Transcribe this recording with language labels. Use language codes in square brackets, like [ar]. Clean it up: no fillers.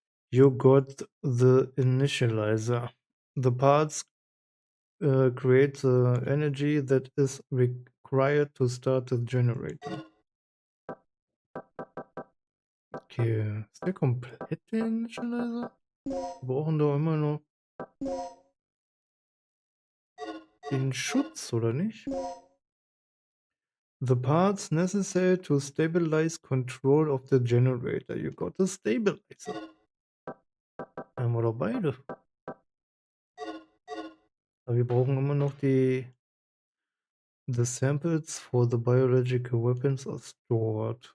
[en] You got the initializer. The parts create the energy that is required to start the generator. [de] Okay, ist der komplett der Initializer? Wir brauchen doch immer noch den Schutz, oder nicht? [en] The parts necessary to stabilize control of the generator. You got the stabilizer. [de] Haben wir doch beide. Aber wir brauchen immer noch die... [en] The samples for the biological weapons are stored.